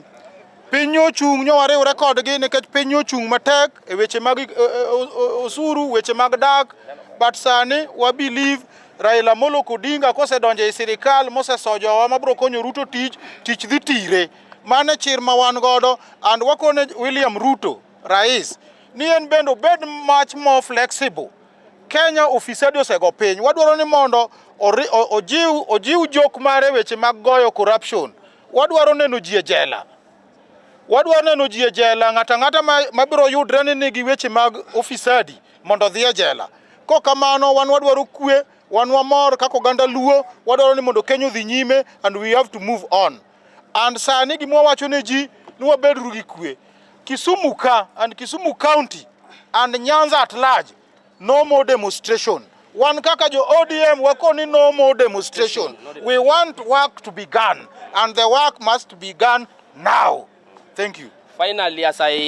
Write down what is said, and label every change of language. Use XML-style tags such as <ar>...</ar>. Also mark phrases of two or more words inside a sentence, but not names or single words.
<luo>Piny ochung' nyowariwre kodgi nikech piny ochung' matek e weche mag osuru, weche mag dak. But sani wa believe Raila Amolo Odinga kosedonjo e sirikal mosesojowa mabro konyo Ruto tich dhi tire. Mane chir ma wan godo, and wakone William Ruto rais ni en bendo bed</luo> <en>much more flexible.</en> <luo>Kenya ofisadi osego piny. Wadwaro ni mondo ojiw jok mare weche mag goyo corruption. Wadwaro neno ji e jela. Wadwaro neno ji e jela, ng'ata mabiro yudre ni nigi weche mag ofisadi mondo dhi e jela. Kokamano wan wadwaro kwe, wan wamor kaka oganda Luo, wadwaro ni mondo Kenya odhi nyime and</luo> <en>we have to move on.</en> <luo>And sani gima wacho ne ji ni wabedru gi kwe.</luo> <en>Kisumu ka and Kisumu County and Nyanza at large, no more demonstration.</en> <luo>One kaka jo ODM wakoni</luo> <en>no more demonstration. We want work to be done and the work must be done now. Thank you. Finally, as I</en>